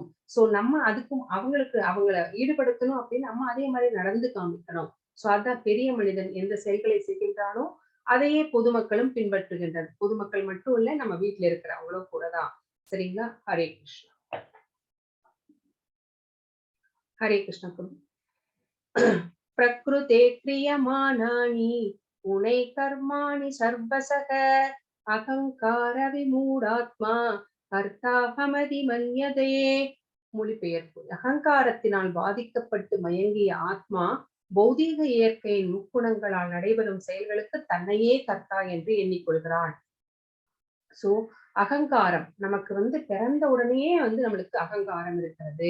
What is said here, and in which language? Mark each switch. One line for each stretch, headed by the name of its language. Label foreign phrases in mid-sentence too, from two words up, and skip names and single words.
Tamil: சோ நம்ம அதுக்கும் அவங்களுக்கு அவங்கள ஈடுபடுத்தணும் அப்படின்னு நம்ம அதே மாதிரி நடந்து காமிக்கணும். சோ அதான் பெரிய மனிதன் எந்த செயல்களை செய்கின்றானோ, அதையே பொதுமக்களும் பின்பற்றுகின்றனர். பொதுமக்கள் மட்டும் இல்ல, நம்ம வீட்ல இருக்கிறவங்களும் கூட தான். சரிங்களா? ஹரே கிருஷ்ணா. ஹரே கிருஷ்ணா.
Sanskrit: प्रकृते क्रियमाणानि गुणैः कर्माणि सर्वशः अहङ्कार कर्ताहमिति मन्यते.
Tamil: மொழிபெயர்ப்பு. அகங்காரத்தினால் பாதிக்கப்பட்டு மயங்கிய ஆத்மா பௌதீக இயற்கையின் முக்குணங்களால் நடைபெறும் செயல்களுக்கு தன்னையே கர்த்தா என்று எண்ணிக்கொள்கிறான். சோ அகங்காரம் நமக்கு வந்து பிறந்த உடனேயே வந்து நம்மளுக்கு அகங்காரம் இருக்கிறது.